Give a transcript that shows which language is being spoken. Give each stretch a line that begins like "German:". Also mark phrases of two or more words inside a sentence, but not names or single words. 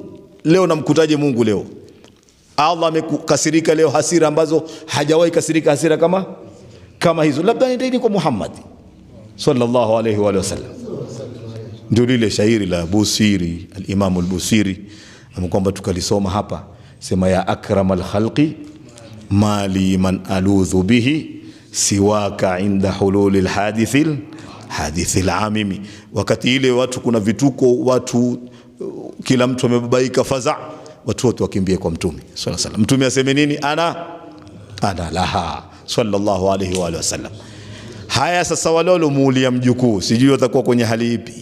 Swahili: Leo namkutaje Mungu leo? Allah amekasirika leo hasira ambazo hajawahi kasirika hasira kama hizo. Labda nendeni kwa Muhammad
Arabic: صلى الله عليه وسلم.
Swahili: Ndio lile shairi la Busiri, al-Imam al-Busiri kwamba tukalisoma hapa, sema
Arabic: يا أكرم الخلق ما لي من ألوذ به سواك عند حلول الحادث العمم.
Swahili: Wakati ile watu kuna vituko, watu kila mtu amebabaika faza, watu wote wakimbie kwa Mtume
Arabic: صلى الله عليه وسلم.
Swahili: Mtume aseme nini?
Arabic: أنا لها صلى الله عليه وسلم.
Swahili: Haya sasa, walolo muulia mjukuu, sijui watakuwa kwenye hali ipi?